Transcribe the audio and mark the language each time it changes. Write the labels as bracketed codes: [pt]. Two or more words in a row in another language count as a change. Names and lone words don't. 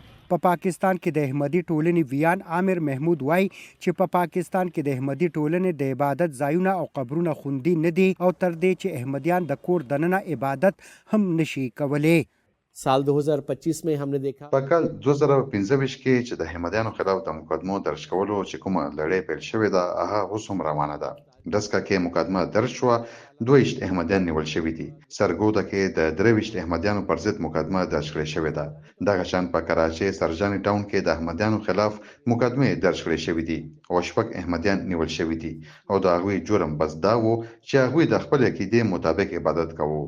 [ps] په پاکستان کې د احمدي ټولنې ویان عامر محمود وایي چې په پاکستان کې د احمدي ټولنې د عبادت ځایونه او قبرونه خوندي نه دي او تر دې چې احمدیان د کور دننه عبادت هم نشي کولی. [ur] سال 2025 میں ہم نے دیکھا [ps] په کال 2025 کې چې د احمدیانو خلاف د مقدمو درج کولو چې کومه لړۍ پیل شوې ده هغه اوس هم روانه ده. دسکه کې مقدمه درج شوه، 22 احمدیان نیول شوي دي. سرګوده کې د 23 احمدیانو پر ضد مقدمه درج کړې شوې ده. دغه شان په کراچۍ سرجاني ټاون کې د احمدیانو خلاف مقدمې درج کړې شوې دي او 6 احمدیان نیول شوي دي او د هغوی جرم بس دا و چې هغوی د خپل عقیدې مطابق عبادت کوو.